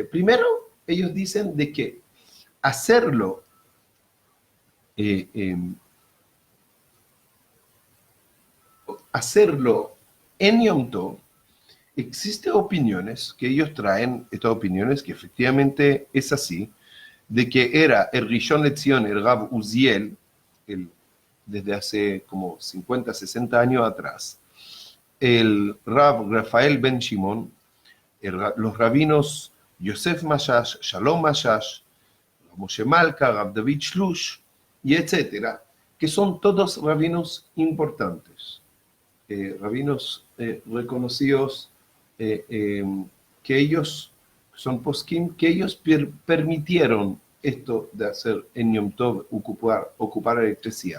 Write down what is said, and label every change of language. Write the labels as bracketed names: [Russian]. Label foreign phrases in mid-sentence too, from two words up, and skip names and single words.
[Spanish] Primero, ellos dicen de que hacerlo en [Hebrew] יום טוב, [Spanish] existen opiniones que ellos traen, estas opiniones que efectivamente es así, de que era el Rishon LeZion, el Rav Uziel, desde hace como 50, 60 años atrás, el Rav Rafael Ben Shimon, los rabinos Yosef Mashash, Shalom Mashash, Moshe Malka, Rav David Shlush, y etcétera, que son todos rabinos importantes, rabinos reconocidos, que ellos son poskim, que ellos permitieron esto de hacer en [Hebrew] יום טוב, [Spanish] ocupar electricidad.